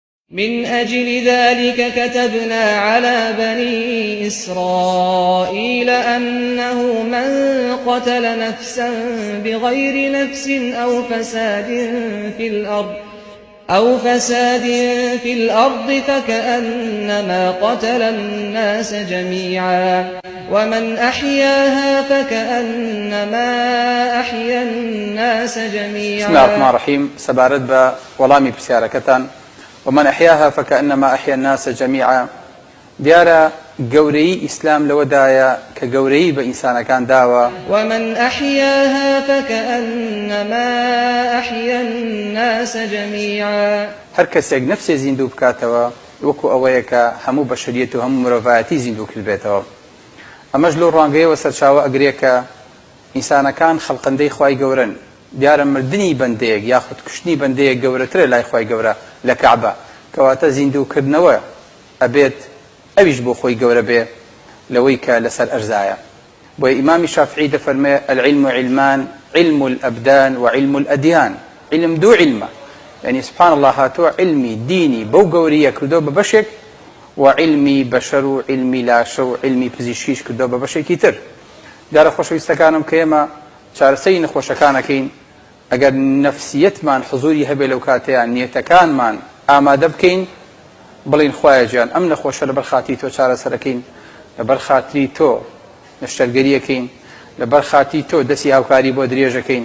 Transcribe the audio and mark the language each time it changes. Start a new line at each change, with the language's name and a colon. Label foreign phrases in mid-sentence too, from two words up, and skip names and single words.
Arabic: من أجل ذلك كتبنا على بني إسرائيل أنه من قتل نفسا بغير نفس أو فساد في الأرض فكأنما قتل الناس جميعا ومن أحياها فكأنما أحيا الناس جميعا. بسم الله الرحمن الرحيم. سبارت با ولامي بسياركتان ومن أحياها فكأنما أحيا الناس جميعا.
Central Kurdish: دیارە گەورەی ئیسلام لەوەدایە کە گەورەی بە ئینسانەکان داوە.
Arabic: ومن أحياها فكأنما أحيا الناس جميعا.
Central Kurdish: هەر کەسێک نەفسێ زیندوو بکاتەوە وەکو ئەوەیە کە هەموو بەشەریەت و هەموو مرۆڤایەتی زیندوو کردبێتەوە. ئەمەش لەو ڕوانگەیەوە سەرچاوە ئەگرێ کە ئینسانەکان خەڵقەندەی خوای گەورەن. دیارە مردنی بەندەیەک یاخود کوشتنی بەندەیەک گەورەترە لای خوای گەورە لە کەعبە، کەواتە زیندووکردنەوە ئەبێت ئەویش بۆ خۆی گەورە بێ لەوەی کە لەسەر ئەرزایە. بۆیە ئیمامی شافعی دەفەرمێ
Arabic: العلم علمان علم الأبدان وعلم الأديان.
Central Kurdish: علم دوو علمە، یعنی
Arabic: سبحان الله
Central Kurdish: هاتووە علمی دینی بەو گەوریە کردو بە بەشێک و علمی بەشەر و علمی لاشە و علمی پزیشکیش کردو بە بەشێکی تر. دیارە خۆشەویستەکانم کە ئێمە چارەسەری نەخۆشەکانەکەین ئەگەر نەفسیەتمان حزوری هەبێ لەو کاتەیە نیەتەکانمان ئامادە بکەین بڵین خوایە گیان ئەم نەخۆشە لەبەر خاتی تۆ چارەسەرەکەین، لەبەر خاتری تۆ نەشتەرگەریەکەین، لەبەر خاتی تۆ دەستی هاوکاری بۆ درێژەکەین.